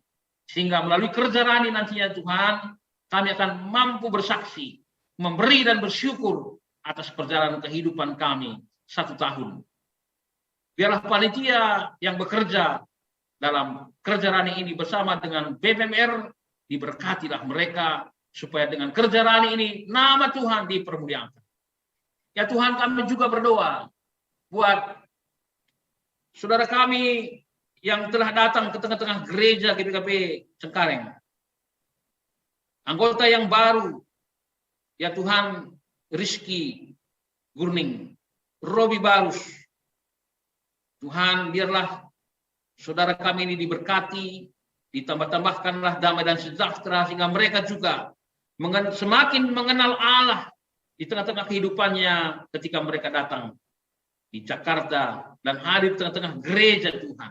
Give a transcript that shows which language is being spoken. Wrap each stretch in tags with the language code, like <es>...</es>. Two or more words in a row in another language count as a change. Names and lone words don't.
<id>Sehingga melalui kerja Rani nantinya Tuhan, kami akan mampu bersaksi, memberi dan bersyukur atas perjalanan kehidupan kami 1 tahun Biarlah panitia yang bekerja dalam kerja rani ini bersama dengan BPMR, diberkatilah mereka supaya dengan kerja rani ini nama Tuhan dipermuliakan. Ya Tuhan, kami juga berdoa buat saudara kami yang telah datang ke tengah-tengah gereja GBKP Cengkareng. Anggota yang baru, ya Tuhan, Rizky Gurning, Robi Barus. Tuhan, biarlah saudara kami ini diberkati, ditambah-tambahkanlah damai dan sejahtera, sehingga mereka juga semakin mengenal Allah di tengah-tengah kehidupannya ketika mereka datang di Jakarta dan hadir di tengah-tengah gereja Tuhan.</id>